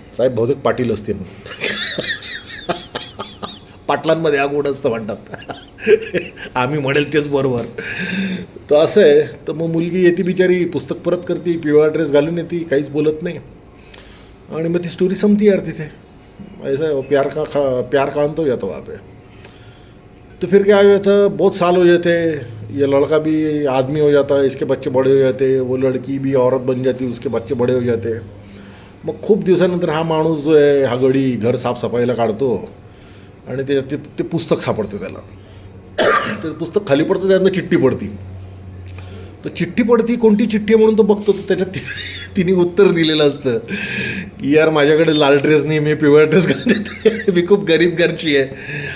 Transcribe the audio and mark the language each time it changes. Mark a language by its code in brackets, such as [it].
[mr] साहेब बहुतेक पाटील असतील, पाटलांमध्ये आगोड असतं म्हणतात, आम्ही म्हणेल तेच बरोबर. तर असं आहे. तर मग मुलगी येते बिचारी, पुस्तक परत करते, पिवळा ड्रेस घालून येते, काहीच बोलत नाही, आणि मग ती स्टोरी संपती यार तिथे. [hi] ऐसा प्यार का अंत हो जाता वहाँ पे. तो फिर क्या हो जाता, बहुत साल हो जाते, ये लड़का भी आदमी हो जाता है, इसके बच्चे बड़े हो जाते, वो लड़की भी औरत बन जाती, उसके बच्चे बड़े हो जाते. [mr] मग खूप दिवसानंतर हा माणूस जो आहे, हा गडी घर साफसफाईला काढतो आणि ते पुस्तक सापडतं त्याला. ते पुस्तक खाली पडतं, त्यातनं चिठ्ठी पडती. तर चिठ्ठी पडती, कोणती चिठ्ठी म्हणून तो बघतो, तर त्याच्यात तिने उत्तर दिलेलं असतं की यार माझ्याकडे लाल ड्रेस नाही, मी पिवळा ड्रेस घालून येते, मी खूप गरीब घरची आहे.